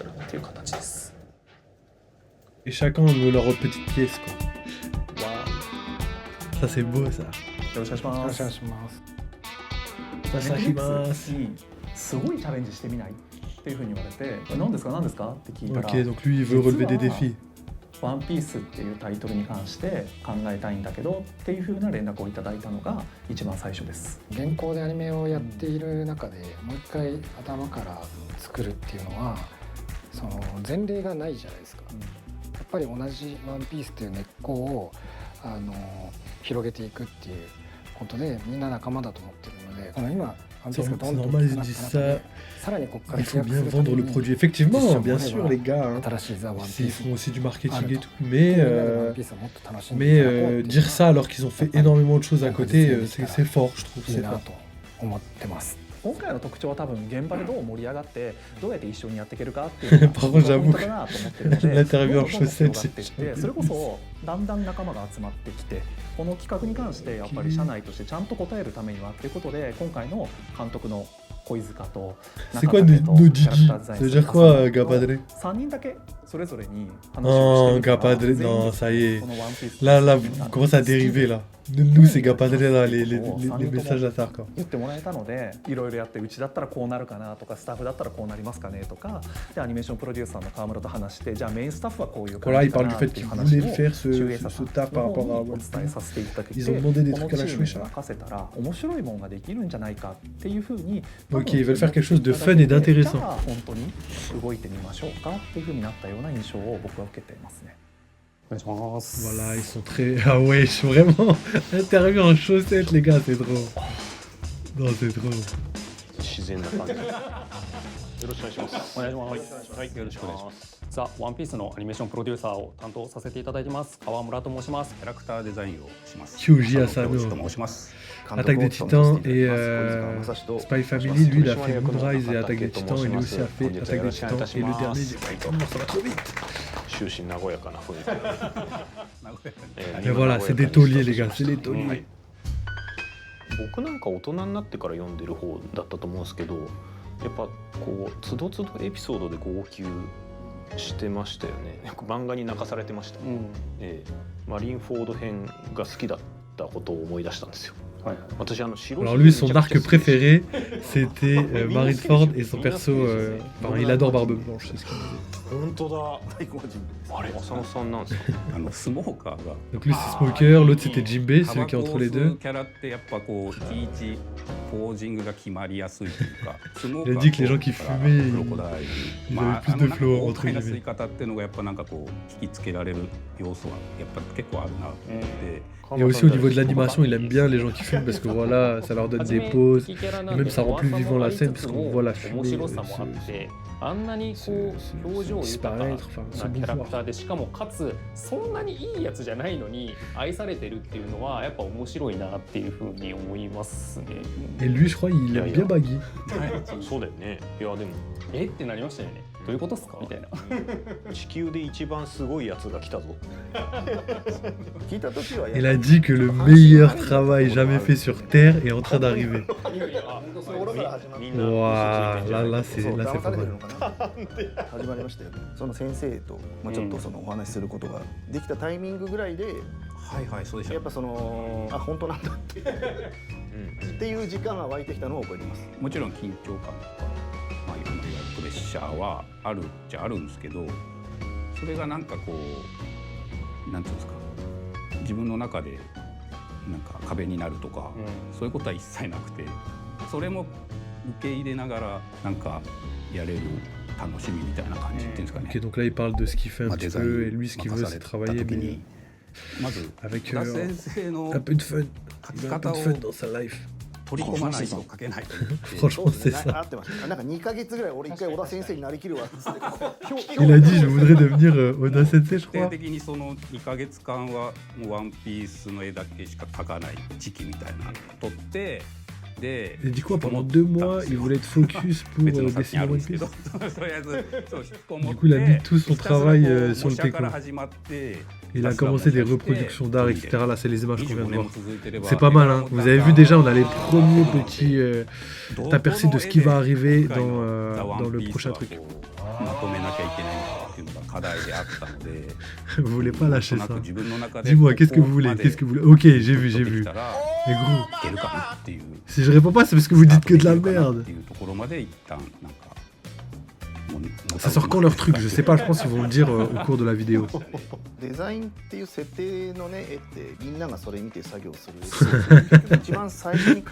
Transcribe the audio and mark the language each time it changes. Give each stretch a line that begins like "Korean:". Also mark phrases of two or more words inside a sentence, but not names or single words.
French: Et chacun a leur petite pièce, quoi. Ça, c'est beau, ça. Ok, donc lui, il veut relever des défis.
Japanese: ワンピースっていうタイトルに関して考えたいんだけどっていう風な連絡をいただいたのが一番最初です。現行でアニメをやっている中でもう一回頭から作るっていうのはその前例がないじゃないですか。やっぱり同じワンピースっていう根っこを広げていくっていうことでみんな仲間だと思ってるので、今ワンピースがどんどん大きくなった中でさらにここから
French: Il faut bien vendre le produit. Effectivement, bien sûr, les gars. Hein.
Japanese: 新しいザ・ワンピー
French: Ils
Japanese: ス
French: font aussi du marketing et tout.
Japanese: みんなでワンピースをもっと楽しんでいただこうっていう
French: dire ça alors qu'ils ont fait énormément de choses à côté, c'est fort, je trouve.
Japanese: いい
French: C'est
Japanese: な
French: fort.
Japanese: と思ってます。今回の特徴は多分現場でどう盛り上がってどうやって一緒にやっていけるかっていうのが
French: Par contre, j'avoue
Japanese: ポイントだなと思ってるので
French: l'interview en
Japanese: どんどんどんどん
French: chaussettes,
Japanese: 広がっていってそれこそだんだん仲間が集まってきてこの企画に関してやっぱり社内としてちゃんと答えるためにはっていうことで今回の監督の小井塚と
French: C'est quoi nos Gigi? Ça veut dire quoi, Gapadre?
Japanese: 3 人だけそれぞれに話
French: Oh,
Japanese: をしてみたら
French: Gapadre,
Japanese: 全員
French: non, ça y est.
Japanese: このワンピース
French: Là, vous commencez à dériver là. Nous, c'est Gapadre là, les messages à ça, quoi.
Japanese: 言ってもらえたのでいろいろやってうちだったらこうなるかなとかスタッフだったらこうなりますかねとかでアニメーションプロデューサーの川村と話してじゃあメインスタッフはこういう感
French: Voilà,
Japanese: じ
French: il
Japanese: か
French: parle
Japanese: な
French: du
Japanese: っ
French: fait
Japanese: ていう
French: qu'ils
Japanese: 話
French: voulaient
Japanese: を
French: faire
Japanese: 周英
French: ce
Japanese: さん
French: taf par
Japanese: の
French: rapport
Japanese: 方
French: à
Japanese: にお
French: One
Japanese: 伝えさせていただいて
French: Ils ont demandé des
Japanese: この
French: trucs à
Japanese: チ
French: la
Japanese: ームに
French: Shueisha.
Japanese: 任せたら面白いものができるんじゃないかっていうふうに
French: Ok, ils veulent faire quelque chose de fun et
Japanese: じ
French: d'intéressant.
Japanese: ゃあ本当に動いてみましょうかっていうふうになったような印象を僕は受けていますね。お願いします。
French: Voilà, ils sont très. Ah ouais, je suis vraiment. Interview en chaussettes, les gars, c'est trop. Non, c'est trop.
Japanese: 自然な感じ。よろしくお願いします。お願いします。はい、よろしくお願いします。ザ・ワンピースのアニメーションプロデューサーを担当させていただいてます川村と申します。キャラクターデザインをします。 Kyuji 佐野 Asano. 教授と申します。
French: Attaque des Titans et Spy Family, lui, il a fait Moonrise et Attaque des Titans, et lui aussi a fait Attaque des Titans. Et le dernier, j'ai pas comment ça va trop vite.
Japanese: 終始和やかな雰囲気で。
French: Et voilà, c'est des tauliers, les gars, c'est les tauliers.
Japanese: 僕なんか大人になってから読んでる方だったと思うんですけど、やっぱこうつどつどエピソードで号泣してましたよね。よく漫画に泣かされてました。マリンフォード編が好きだったことを思い出したんですよ。私白
French: Alors lui, son arc préféré, c'était Marineford et son perso. Enfin, il adore Barbe Blanche, c'est ce qu'il disait.
Japanese: 本当だ。あれ、浅野さんなんですか。スモーカーが
French: Donc lui, c'est Smoker, l'autre, c'était Jinbei,
Japanese: タ
French: celui
Japanese: バ
French: qui est
Japanese: コ
French: entre
Japanese: を
French: les
Japanese: 吸う
French: deux.
Japanese: キャラってやっぱこういちいちポージングが決まりやすいというか。スモーカ
French: Il
Japanese: ー
French: a dit que les gens qui
Japanese: から
French: fumaient,
Japanese: クロコダイル
French: ils avaient plus de
Japanese: なんか
French: flow
Japanese: 豪
French: entre
Japanese: 快な吸い
French: guillemets.
Japanese: 方っていうのがやっぱなんかこう引きつけられる要素はやっぱ結構あるなと思って。
French: Et aussi au niveau de l'animation, il aime bien les gens qui fument parce que voilà, ça leur donne des pauses. Et même ça rend plus vivant la scène parce qu'on voit la fumée
Japanese: 面白さもあってあんなにこう表情豊かなキャラクターでしかもかつそんなにいいやつじゃないのに愛されてるっていうのはやっぱ面白いなっていうふうに思いますね。
French: Et lui, je crois, il aime bien Baggy.
Japanese: そうだよね。いやでもえってなりましたよね。どういうことですかみたいな。地球で一番すごいやつが来たぞ。
French: Il a dit que le meilleur travail jamais fait sur Terre est en train d'arriver.
Japanese: みんな
French: Waouh, là c'est pas mal.
Japanese: 始まりましたよね。その先生と、ちょっとそのお話しすることができたタイミングぐらいで、はいはいそうでした。やっぱその本当なんだっていう時間が湧いてきたのを覚えてます。もちろん緊張感とか、いわゆるプレッシャーはあるっちゃあるんですけど、それがなんかこうなんていうんですか、自分の中でなんか壁になるとか、そういうことは一切なくて、それも受け入れながらなんかやれる楽しみみたいな感じっていうんですかね。
French: Ok, donc là il parle de ce qu'il fait un petit peu et lui ce qu'il veut c'est travailler mais
Japanese: まず
French: avec
Japanese: 田先生の
French: un peu de fun.
Japanese: 書
French: Il
Japanese: き
French: veut un peu
Japanese: 方
French: de
Japanese: を
French: fun dans sa life.
Japanese: 取り込まないと書けないと思って。
French: Franchement, c'est ça.
Japanese: 合ってました。なんか2ヶ月ぐらい俺一回小田先生になりきるわっつって。
French: Il a dit je voudrais devenir Oda Sensei, je
Japanese: 定
French: crois.
Japanese: 的にその2ヶ月間はもうワンピースの絵だけしか描かない時期みたいなのを取ってで
French: Il dit quoi pendant 2 mois il voulait être focus pour
Japanese: 別の作品
French: dessiner
Japanese: あるん
French: One
Japanese: ですけど
French: Piece.
Japanese: とりあえずそう引きこもって
French: Du coup, il a mis tout son
Japanese: ひたすらこう
French: travail sur le
Japanese: 模写から
French: techno.
Japanese: 始まって
French: Il a commencé des reproductions d'art, etc. Là, c'est les images qu'on vient de
Japanese: 25年
French: voir.
Japanese: も続いてれば
French: C'est pas mal, hein. Vous avez vu déjà, on a les premiers petits aperçus de ce qui va arriver dans le prochain truc.
Japanese: まとめなきゃいけないのかっていうのが課題であったので
French: Vous voulez pas
Japanese: なん
French: lâcher
Japanese: とな
French: ça.
Japanese: く自分の中で
French: Dis-moi, qu'est-ce que vous voulez?
Japanese: ここまで
French: Qu'est-ce que vous voulez? Ok, j'ai vu, j'ai
Japanese: でき
French: vu.
Japanese: たら
French: Mais gros,
Japanese: いけるかなっていう
French: si je réponds pas, c'est parce que vous dites que de la
Japanese: っ
French: merde.
Japanese: ていうところまで一旦なんかもう
French: Ça sort quand leur truc? Je sais pas, je pense qu'ils vont le dire au cours de la vidéo.
Japanese: デザインっていう設定のね絵ってみんながそれ見て作業する一番最初に